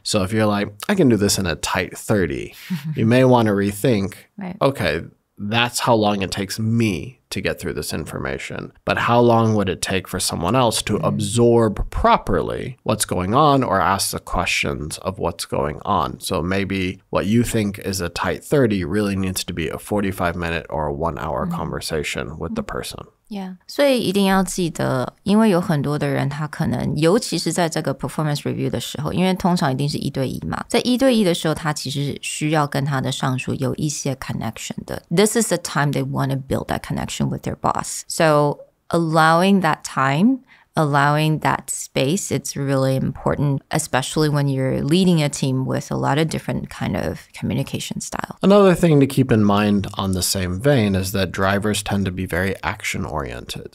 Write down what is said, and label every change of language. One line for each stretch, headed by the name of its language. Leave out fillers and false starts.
English: So if you're like, I can do this in a tight 30, you may want to rethink, okay, that's how long it takes me to get through this information. But how long would it take for someone else to absorb properly what's going on or ask the questions of what's going on? So maybe what you think is a tight 30 really needs to be a 45-minute or a 1-hour conversation with the person. Yeah.
Chinese: 所以一定要记得，因为有很多的人他可能尤其是在这个 performance review 的时候，因为通常一定是1对1嘛，在1对1的时候他其实需要跟他的上属有一些 connection 的。
English: This is the time they want to build that connection with their boss. So allowing that time, allowing that space, it's really important, especially when you're leading a team with a lot of different kind of communication style. Another thing to keep in mind on the same vein is that drivers tend to be very action-oriented.